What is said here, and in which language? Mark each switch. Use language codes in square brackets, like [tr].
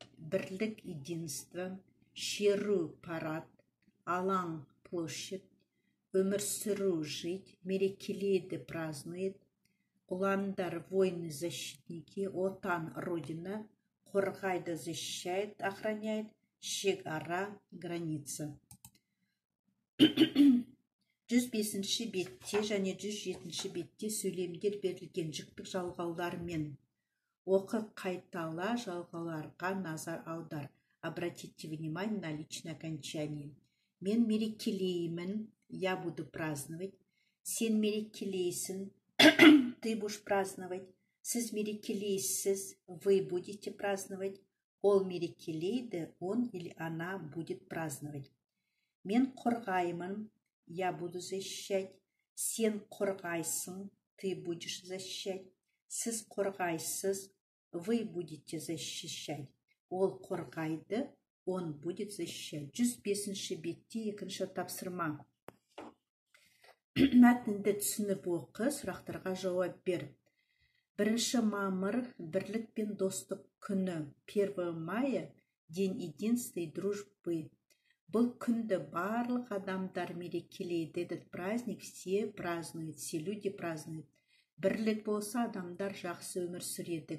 [ru] Бірлік, единство, шеру, парад, алаң, площадь, өмір сүру, жить, мерекелейді, празднует, ұландар, воины, защитники, отан, родина, қорғайды, защищает, охраняет, шекара, граница. [kk] 105-ші бетте және 107-ші бетте сөйлемдер берілген жіктік жалғаулармен. Оқы, қайтала, жалғауларға назар аудар. [ru] Обратите внимание на личное окончание. [kk] Мен мерекелеймін, [ru] я буду праздновать. [kk] Сен мерекелейсің, [ru] ты будешь праздновать. [kk] Сіз мерекелейсіз, [ru] вы будете праздновать. [kk] Ол мерекелейді, [ru] он или она будет праздновать. [kk] Мен қорғаймын, [ru] я буду защищать. [kk] Сен қорғайсың, [ru] ты будешь защищать. [kk] Сіз қорғайсыз, [ru] вы будете защищать. [kk] Ол қорғайды, [ru] он будет защищать. [kk] 105-ші бетте екінші тапсырма. Мәтінді түсініп оқы, сұрақтарға жауап бер. 1 мамыр бірлік пен достық күні. [ru] 1 мая день единства и дружбы. [kk] Бұл күнді барлық адамдар мерекелейді. [ru] Этот праздник все празднуют, все люди празднуют. [kk] Бірлік болса, адамдар жақсы өмір сүреді.